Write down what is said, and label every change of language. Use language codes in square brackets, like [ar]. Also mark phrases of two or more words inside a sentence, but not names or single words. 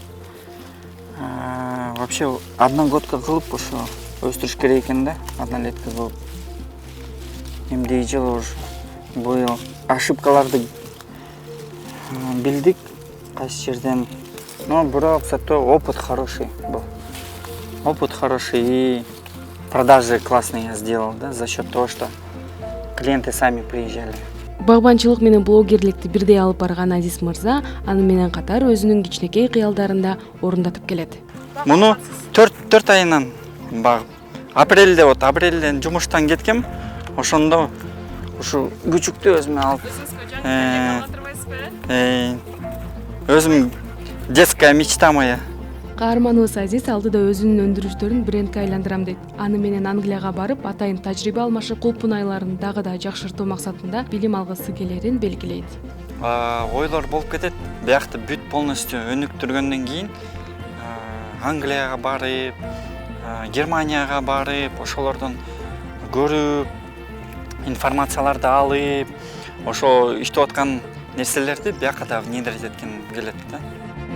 [ky] Вообще одногодка кылып ошо өстүрүш керек экен да, однолетка кылып. Эмдеги жылы ушу быйыл ошибкаларды билдик кайсы жерден. [ru] Но бирок зато опыт хороший был. Опыт хороший и продажи классные я сделал, да, за счет того, что клиенты сами приезжали. [ky] Багбанчылык менен блогерликти бирдей алып барган Азиз мырза аны менен катар өзүнүн кичинекей кыялдарын да орундатып келет. Муну 4 айынан багып. Апрелден жумуштан кеткем. Ошондо ушу күчүктү өзүмө алып. [ru] Өзүм детская мечта моя. [ky] Каарманыбыз Азиз алдыда өзүнүн өндүрүштөрүн брендке айландырам дейт. Аны менен Англияга барып, атайын тажрыйба алмашып, кулпунайларын дагы да жакшыртуу максатында билим алгысы келерин белгилейт. Ойлор болуп кетет. Биякты бүт полностью өнүктүргөндөн кийин Англияга барып, Германияга барып, ошолордон көрүп, информацияларды алып, ошо иштеп аткан нерселерди бияка да внедрить этким келет да.